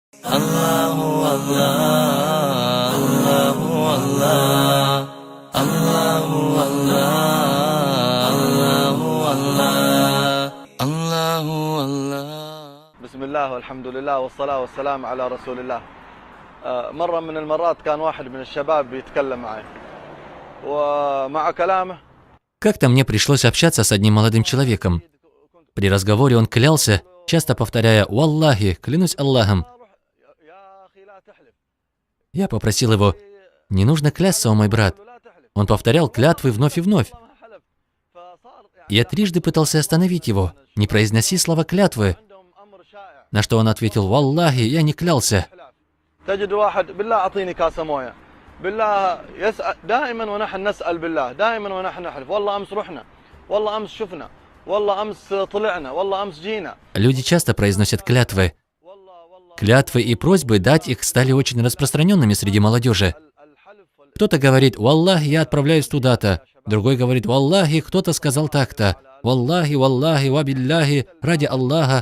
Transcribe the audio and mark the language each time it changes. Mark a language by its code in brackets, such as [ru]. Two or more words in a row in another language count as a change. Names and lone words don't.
[ar] الله الله، الله الله، الله الله، الله الله، الله الله. بسم الله والحمد لله والصلاة والسلام على رسول الله. مرة من المرات كان واحد من الشباب بيتكلم معي ومع كلامه. [ru] Как-то мне пришлось общаться с одним молодым человеком. При разговоре он клялся, часто повторяя «Уаллахи, клянусь Аллахом». Я попросил его: «Не нужно клясться, о мой брат». Он повторял клятвы вновь и вновь. Я трижды пытался остановить его: «Не произноси слова клятвы». На что он ответил: «Валлахи, я не клялся». [ar] تجد واحد بالله أعطيني كاس موية بالله يسأل دائما ونحن نسأل بالله دائما ونحن نحلف والله أمس رحنا والله أمس شفنا والله أمس طلعنا والله أمس جينا. [ru] Люди часто произносят клятвы. Клятвы и просьбы дать их стали очень распространенными среди молодежи. Кто-то говорит: «Валлахи, я отправляюсь туда-то». Другой говорит: «Валлахи, кто-то сказал так-то». [ar] «والله والله وبالله, [ru] ради Аллаха».